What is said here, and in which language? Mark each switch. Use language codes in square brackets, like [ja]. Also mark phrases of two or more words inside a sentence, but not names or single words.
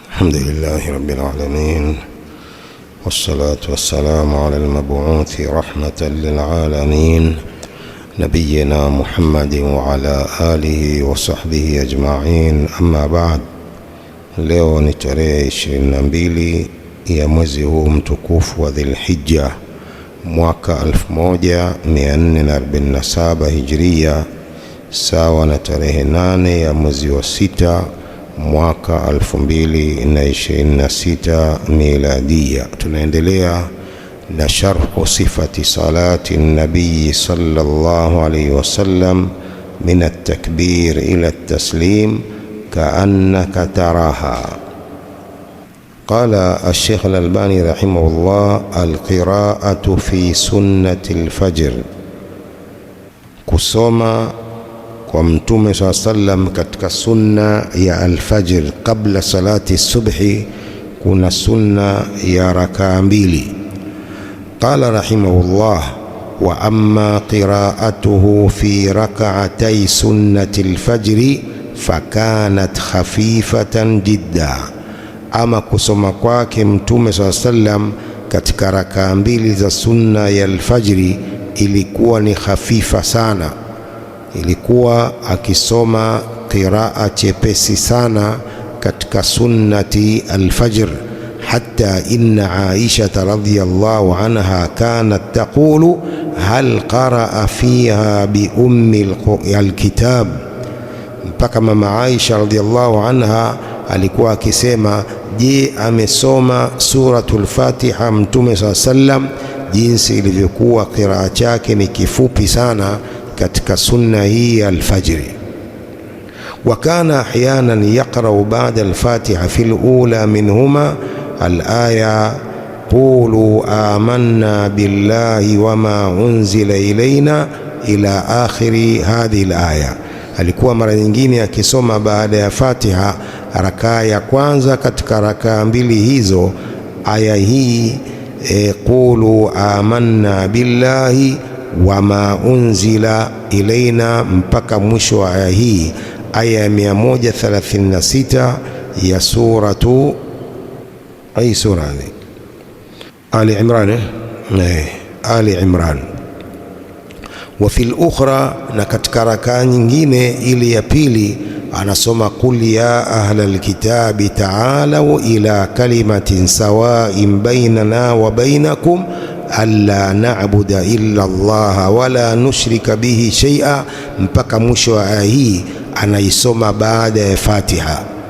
[ar] الحمد لله رب العالمين، والصلاة والسلام على المبعوث رحمة للعالمين نبينا محمد وعلى آله وصحبه أجمعين. أما بعد. [sw] Leo ni tarehe 22 ya mwezi huu mtukufu wa Dhulhijja mwaka 1447 Hijria, sawa na tarehe 8 ya mwezi wa 6 mwaka 2026 Miladia. Tunaendelea na [ar] شرح صفة صلاة النبي صلى الله عليه وسلم من التكبير إلى التسليم كأنك تراها. قال الشيخ الألباني رحمه الله: القراءة في سنة الفجر، [sw] kusoma kwa Mtume [ar] صلى الله عليه وسلم [sw] katika sunna ya alfajr kabla [ar] صلاة الصبح, [sw] kuna sunna ya rakaa mbili. [ar] قال رحمه الله: وأما قراءته في ركعتي سنة الفجر فكانت خفيفة جداً, [sw] ama kusoma kwake Mtume [ar] صلى سلم [sw] katika rakaa mbili za sunna ya alfajri ilikuwa ni khafifa sana. Ilikuwa akisoma qiraa chepesi sana katika [ar] سنة الفجر, حتى إن عائشة رضي الله عنها كانت تقول هل قرأ فيها بأم الكتاب, [sw] mpaka mama Aisha [ar] رضي الله عنها [sw] alikuwa akisema, je, amesoma suratul Fatiha Mtume [ar] صلى سلم [sw] jinsi ilivyokuwa qiraa chake ni kifupi sana katika sunna hii ya alfajri. [ar] وكان أحياناً يقرأ بعد الفاتحة في الأولى منهما الآية قولوا آمنا بالله وما أنزل إلينا إلى آخر هذه الآية. [sw] Alikuwa mara nyingine akisoma baada ya Fatiha rakaa ya kwanza katika rakaa mbili hizo aya hii, [ar] قولوا آمنا بالله وما أنزل إلينا, [sw] mpaka mwisho wa aya hii, aya ya 136 ya suratu sura Ali Imran. [ar] Ali Imran. وفي الأخرى, [sw] na katika rakaa nyingine ili ya pili anasoma [ar] قل يا أهل الكتاب تعالوا إلى كلمة سواء بيننا وبينكم ألا نعبد إلا الله ولا نشرك به شيئاً, [sw] mpaka mwisho wa aya hii anaisoma baada ya Fatiha.